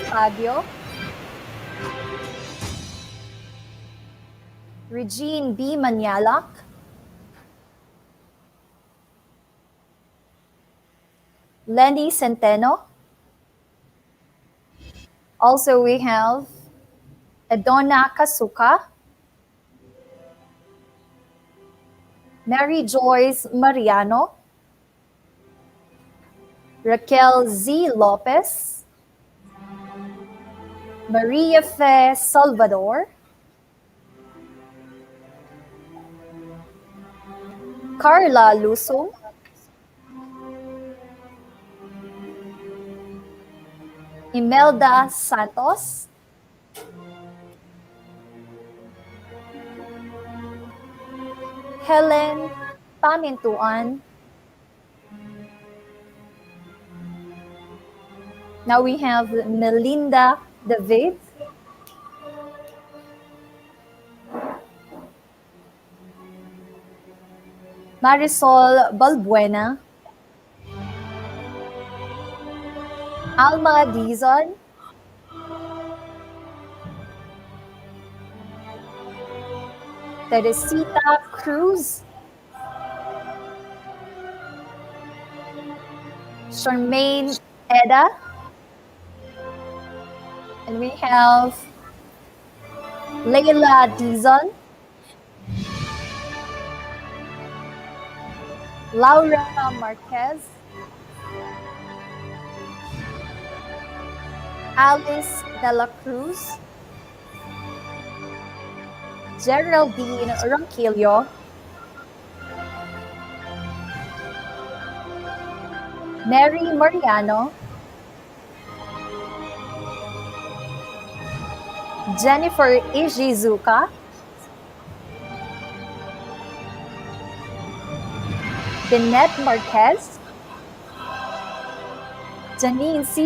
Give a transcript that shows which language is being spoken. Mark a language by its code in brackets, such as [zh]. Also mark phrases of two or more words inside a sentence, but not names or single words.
[en] Fabio, Regine B. Manialak, Lenny Centeno. Also, we have Edona Kasuka, Mary Joyce Mariano, Raquel Z. Lopez, Maria Fe Salvador, Carla Lusong, Imelda Santos, Helen Pamintuan. Now we have Melinda David, Marisol Balbuena, Alma Dizon, Teresita Cruz, Charmaine Eda, and we have Leila Dizon, Laura Marquez, Alice De La Cruz, Geraldine Ronquillo, Mary Mariano, Jennifer Ijizuka, Danette Marquez, Janine C.